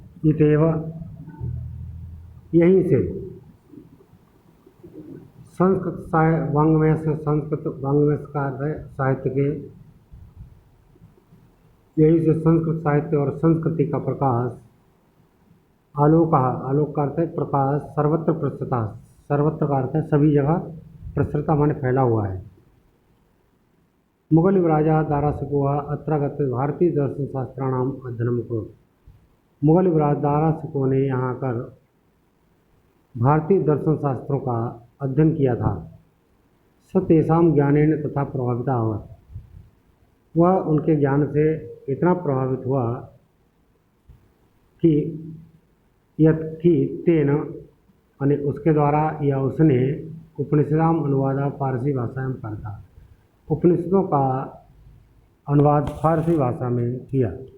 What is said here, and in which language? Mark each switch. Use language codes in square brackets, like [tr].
[hi] इत्येव यहीं से संस्कृत वाङ्मय से, संस्कृत वाङ्मय का अर्थ है साहित्य के, यहीं से संस्कृत साहित्य और संस्कृति का प्रकाश, आलोक का अर्थ है प्रकाश, [sa] सर्वत्र प्रसृता, [hi] सर्वत्र का अर्थ है सभी जगह, प्रसृता माने फैला हुआ है। [sa] मुगल राजा दाराशुको अत्रागत्य भारतीय दर्शन शास्त्राणाम अध्ययनम् अकरोत्। [hi] मुगल राजा दाराशुको ने यहाँ आकर भारतीय दर्शन शास्त्रों का अध्ययन किया था। [sa] स तेषां ज्ञानेन तथा प्रभावितः अभवत्। [hi] वह उनके ज्ञान से इतना प्रभावित हुआ कि तेन यानी उसके द्वारा या उसने उपनिषदाम अनुवाद फारसी भाषा में करता, उपनिषदों का अनुवाद फारसी भाषा में किया।